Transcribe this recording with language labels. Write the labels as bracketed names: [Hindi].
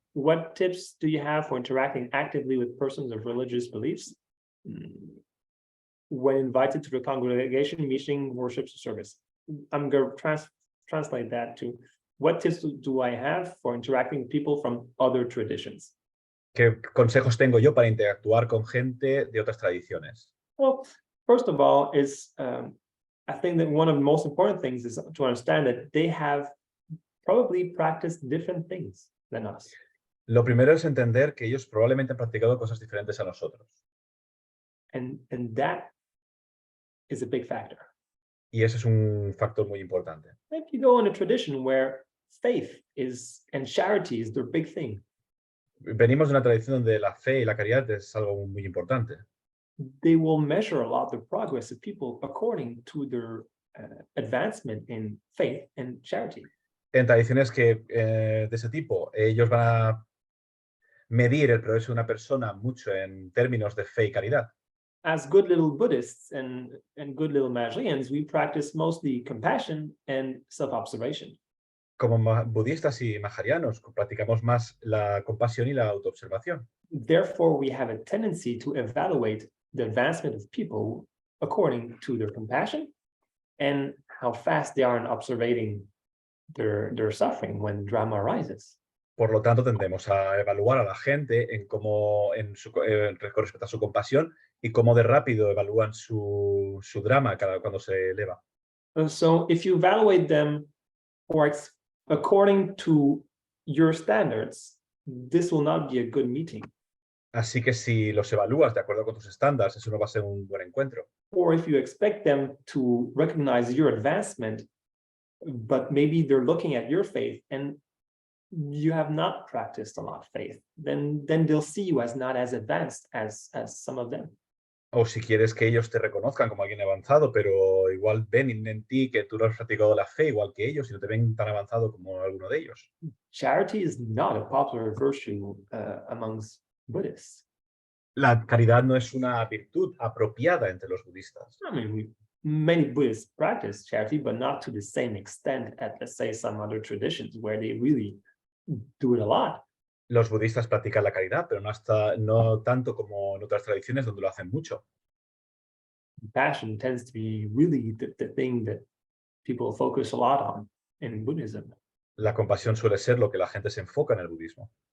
[English] what tips do you have for interacting actively with persons of religious beliefs when invited to the congregation, meeting, worship, service? I'm going to translate that to what tips do I have for interacting with people from other traditions? [Spanish] ¿Qué consejos tengo yo para interactuar con gente de otras tradiciones? [English] Well, first of all, I think that one of the most important things is to understand that they have probably practiced different things than us. [Spanish] Lo primero es entender que ellos probablemente han practicado cosas diferentes a nosotros. [English] And that is a big factor. [Spanish] Y eso es un factor muy importante. [English] If you go in a tradition where faith and charity is their big thing. [Spanish] Venimos de una tradición donde la fe y la caridad es algo muy importante. [English] They will measure a lot the progress of people according to their advancement in faith and charity. [Spanish] En tradiciones que de ese tipo, ellos van a medir el progreso de una persona mucho en términos de fe y caridad. [English] As good little Buddhists and good little Mahajrians, we practice mostly compassion and self-observation. [Spanish] Como budistas y mahajrianos, practicamos más la compasión y la autoobservación. [English] Therefore, we have a tendency to evaluate the advancement of people according to their compassion and how fast they are in observing their suffering when drama arises. [Spanish] Por lo tanto, tendemos a evaluar a la gente en cómo, con respecto a su compasión y cómo de rápido evalúan su drama cuando se eleva. [English] So if you evaluate them according to your standards, this will not be a good meeting. [Spanish] Así que si los evalúas de acuerdo con tus estándares, eso no va a ser un buen encuentro. [English] Or if you expect them to recognize your advancement, but maybe they're looking at your faith and you have not practiced a lot of faith, then they'll see you as not as advanced as some of them. [Spanish] O si quieres que ellos te reconozcan como alguien avanzado, pero igual ven en ti que tú no has practicado la fe igual que ellos y no te ven tan avanzado como alguno de ellos. [English] Charity is not a popular virtue amongst Buddhists. [Spanish] La caridad no es una virtud apropiada entre los budistas. [English] I mean, many Buddhists practice charity, but not to the same extent as, let's say, some other traditions where they really do it a lot. [Spanish] Los budistas practican la caridad, pero no tanto como en otras tradiciones donde lo hacen mucho. [English] Compassion tends to be really the thing that people focus a lot on in Buddhism. [Spanish] La compasión suele ser lo que la gente se enfoca en el budismo.